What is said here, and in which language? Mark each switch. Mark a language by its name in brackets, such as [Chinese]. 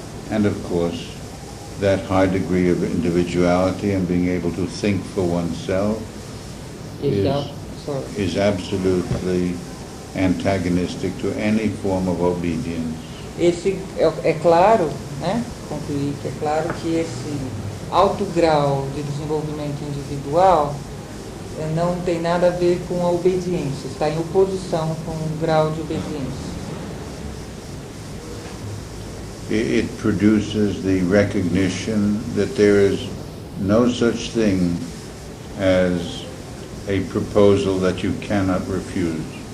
[English] And of course, that high degree of individuality and being able to think for oneself is absolutely antagonistic to any form of obedience. [Portuguese] Esse é claro, né? Concluir que é claro que esse alto grau de desenvolvimento individual não tem nada a ver com a obediência, está em oposição com o grau de obediência. [English] It produces the recognition that there is no such thing as a proposal that you cannot refuse.